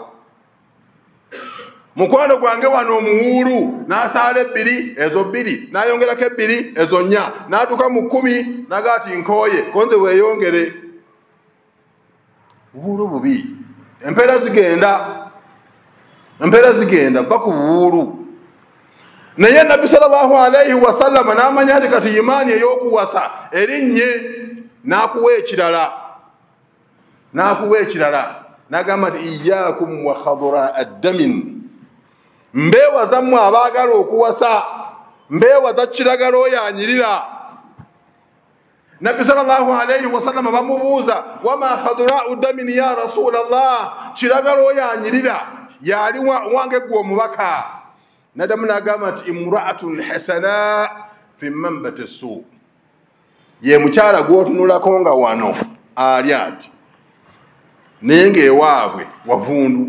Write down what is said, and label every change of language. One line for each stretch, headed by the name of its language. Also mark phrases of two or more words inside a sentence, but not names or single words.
Ganda: Mukwano gwange wano omuwuulu n'asaala 2 ezo 2 n'ayongerako 2 ezo 4 n'atuuka mu 10 nagati nkooye konze weeyongere. Buwuulu bubi, empeera zigenda va ku buwuulu. Naye Nabbi
Arabic: صلى الله عليه وسلم
Ganda: n'amanya nti kati imaani ey'okuwasa erinnye n'akuwa ekirala n'agamba nti
Arabic: إياكم وخضراء الدمن,
Ganda: mbeewaza mmwe abaagala okuwasa, mbeewaza kiragala oyo anyirira. Nabbi
Arabic: صلى الله عليه وسلم
Ganda: bamubuuza
Arabic: وما خضراء الدمن يا رسول الله,
Ganda: kiragala oyo anyirira yali wange gwe omubaka? Nadamu n'agamba nti
Arabic: امرأة حسناء في منبت السوء,
Ganda: ye mukyala gw'otunulako nga wano ali ati naye ng'ewaabwe wavundu.